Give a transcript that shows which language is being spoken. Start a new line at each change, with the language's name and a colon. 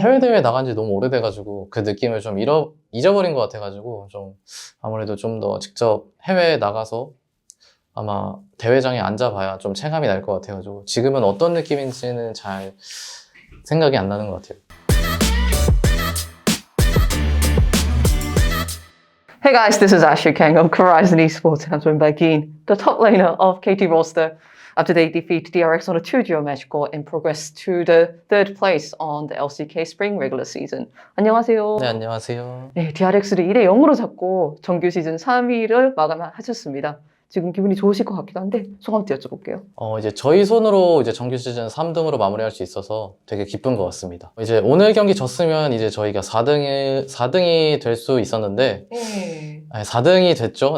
Korean: 해외 대회 나간 지 너무 오래돼가지고 그 느낌을 좀 잊어버린 것 같아가지고 좀 아무래도 좀 더 직접 해외에 나가서 아마 대회장에 앉아봐야 좀 체감이 날 것 같아가지고 지금은 어떤 느낌인지는 잘 생각이 안 나는 것 같아요.
English: Hey guys, this is Asher Kang of Horizon Esports and I'm joined by Keen, the top laner of KT roster. After they defeat DRX on a 2-0 match score and progress to the third place on the LCK Spring regular season.
Korean: 안녕하세요. 네, 안녕하세요. 네, DRX를 2대 0으로 잡고 정규 시즌 3위를 마감하셨습니다. 지금 기분이 좋으실 것 같기도 한데 소감도 여쭤볼게요. 이제 저희 손으로 이제 정규 시즌 3등으로 마무리할 수 있어서 되게 기쁜 것 같습니다. 이제 오늘 경기 졌으면 이제 저희가 4등이 될 수 있었는데, 아니, 4등이 됐죠.